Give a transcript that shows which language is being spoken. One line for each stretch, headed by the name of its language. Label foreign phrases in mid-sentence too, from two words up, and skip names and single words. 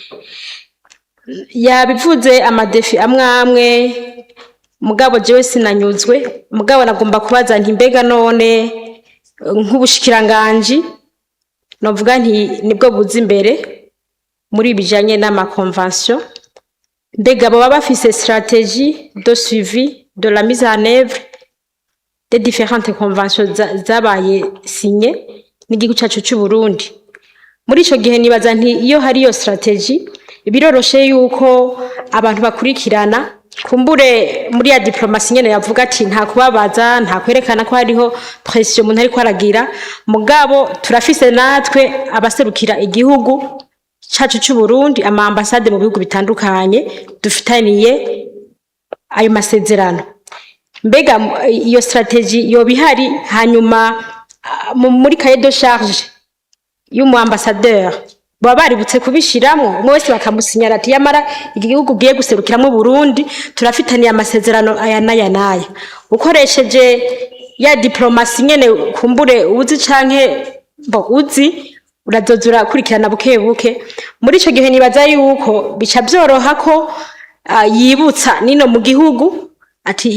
Rundi: yabivuze amadefi amwe mugabo jewe sinanyuzwe mugabo nagomba kubaza nti mbega none nk'ubushikiranganje novuga nti nibwo buzi imbere muri bijanye n'amakonvention mbega baba bafise
French: stratégie de suivi de la mise en œuvre des différentes conventions
Rundi: zabaye signé n'igihugu cyacu cy'u Burundi. Muri ico gihe nibaza nti iyo hari iyo stratégie biroroshe yuko abantu bakurikirana kumbure muri ya diplomasi nyene yavuga ati nta kubabaza nta kwerekana ko hariho pression umuntu ariko aragira mugabo turafise natwe abaserukira igihugu cyacu cy'u Burundi ama ambassade mu bihugu bitandukanye dufitaniye ayo masezerano. Mbega iyo stratégie yo bihari hanyuma muri
French: cahier de charge
Rundi: y'umu ambassadeur baba baributse kubishiramwo umwe wese bakamusinyara ati yamara igihugu giye guserukiramo Burundi turafitaniye amasezerano aya naya ukoresheje ya diplomasi nyene kumbure uzi canke uzi urazozura kurikirana buke muri ico gihe nibaza yuko bica byoroha ko yibutsa nino mu gihugu ati